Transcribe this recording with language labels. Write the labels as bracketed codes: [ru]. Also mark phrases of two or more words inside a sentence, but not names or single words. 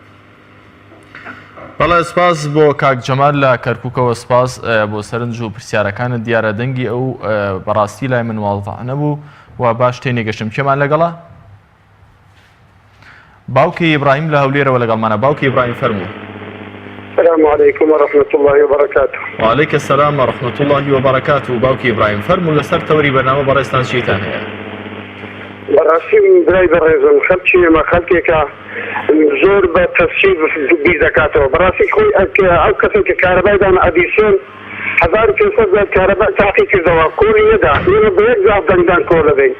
[ckb] بەڵێ سپاس بۆ کاک جەمال لە کەرکووکەوە سپاس بۆ سەرنج و پرسیارەکانت. دیارە دەنگی ئەو بەڕاستی لای من واڵتە نەبوو و باش تێنێگەشتم. کێمان لەگەڵا؟ باوکی ئیبراهیم لە هەولێرەوە لەگەڵمانە. باوکی ئیبراهیم فەرموو. [ar] السلام عليكم ورحمة الله وبركاته. وعليك السلام ورحمة الله وبركاته. [ckb] باوکی ئیبراهیم فەرموو لەسەر تەوەری بەرنامە بەڕێستان چیتان هەیە؟ بەڕاستی برای بەڕێزم خەڵکی ئێمە خەڵکێکە زۆر بە تەفسیر بیر دەکاتەوە. بەڕاستی خۆی ئەو کەسێک کە کارەبایدان ئەدیسێن 1500 کارەبا تاقی کردەوە کۆڵی نەدا ئێمە بە یەک زاف دەنگدان کۆڵ دەبین.